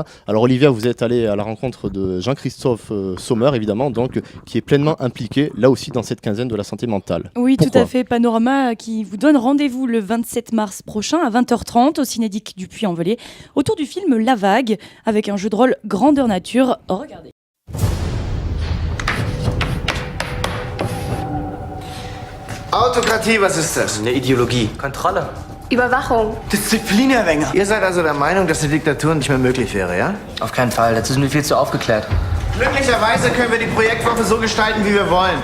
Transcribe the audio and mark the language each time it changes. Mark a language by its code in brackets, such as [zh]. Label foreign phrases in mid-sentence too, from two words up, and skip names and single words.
[fr] Alors, Olivia, vous êtes allée à la rencontre de Jean-Christophe Sommer, évidemment, donc, qui est pleinement impliqué, là aussi, dans cette quinzaine de la santé mentale. Oui, Pourquoi ? tout à fait. Panorama qui vous donne rendez-vous le 27 mars prochain à 20h30 au Cinédic du Puy-en-Velay, autour du film La Vague, avec un jeu de rôle grandeur nature. Regardez. [de] Autokratie, was ist das? Eine Ideologie. Kontrolle. Überwachung. Disziplin, Herr Wenger. Ihr seid also der Meinung, dass eine Diktatur nicht mehr möglich wäre, ja? Auf keinen Fall, dazu sind wir viel zu aufgeklärt. Glücklicherweise können wir die Projektwoche so gestalten, wie wir wollen.